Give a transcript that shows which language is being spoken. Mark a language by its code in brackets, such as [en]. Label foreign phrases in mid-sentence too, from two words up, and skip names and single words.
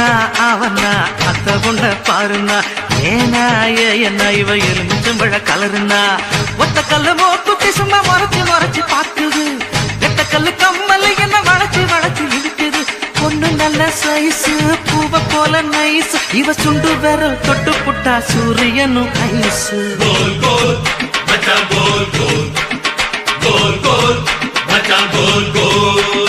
[ta] அவனா அத்த பொண்ண பாருங்க ஏனா என்ன இவ எலுமிச்சம்பழ கலருனா ஒத்த கல்லு மோத்துட்டி சும்மா மறைச்சு மறைச்சு பாக்குது எட்ட கல்லு கம்மல் என்ன வளைச்சு வளைச்சு இழுக்குது பொண்ணு நல்ல சைஸ் பூவ போல நைஸ் இவ சுண்டு விரல் தொட்டு புட்டா சூரியனும் ஐஸ் [hi] गोल गोल बच्चा गोल गोल गोल गोल बच्चा गोल गोल